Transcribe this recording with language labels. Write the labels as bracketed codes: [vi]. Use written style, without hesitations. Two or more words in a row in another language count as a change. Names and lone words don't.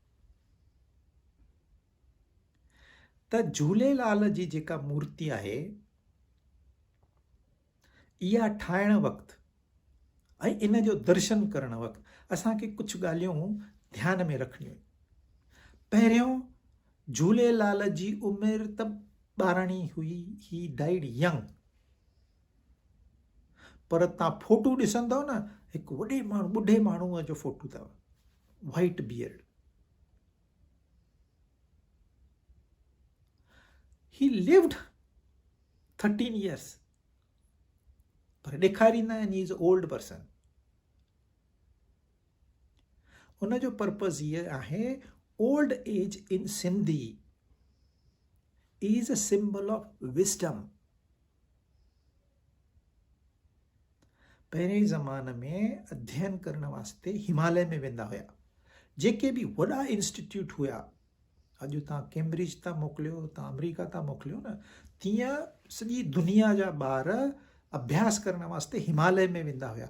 [sd] त झूलेलाल जी जेका मूर्ति आहे, इहा ठाहिण वक़्तु ऐं इन जो दर्शन करण वक़्तु असांखे कुझु ॻाल्हियूं ध्यान में रखणियूं आहिनि. पहिरियों, झूलेलाल जी उमिरि त 12 हुई, [en] he died young. [sd] पर तव्हां फोटो ॾिसंदव न, हिकु ॿुढे माण्हूअ जो फोटो अथव, [en] white beard. he lived 13 years, [sd] पर ॾेखारींदा आहिनि [en] he is old person. [sd] उन जो पर्पज़ इहे आहे, [en] old age in Sindhi is a symbol of wisdom. [sd] पहिरें ज़माने में अध्ययन करण वास्ते हिमालय में वेंदा हुआ. जेके बि वॾा इंस्टीट्यूट हुआ, अॼु तव्हां कैम्ब्रिज था मोकिलियो, तव्हां अमेरिका था मोकिलियो न, तीअं सॼी दुनिया जा ॿार अभ्यास करण वास्ते हिमालय में वेंदा हुआ.